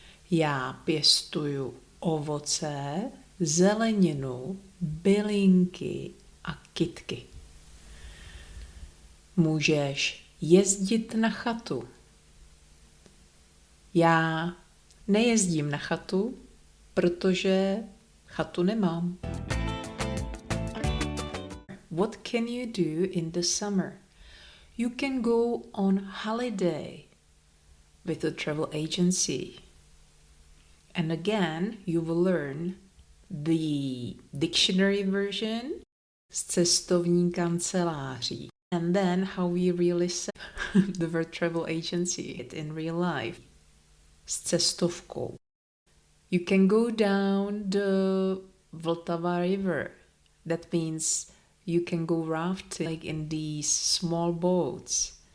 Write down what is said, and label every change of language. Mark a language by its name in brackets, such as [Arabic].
[Czech] Já pěstuju ovoce, zeleninu, bylinky a kytky. Můžeš jezdit na chatu. Já nejezdím na chatu, protože chatu nemám. [English] What can you do in the summer? You can go on holiday with a travel agency. And again, you will learn the dictionary version [Czech] z cestovní kanceláří. [English] And then how we really say the word travel agency in real life. [Czech] S cestovkou. [English] You can go down the Vltava River. That means you can go rafting like in these small boats.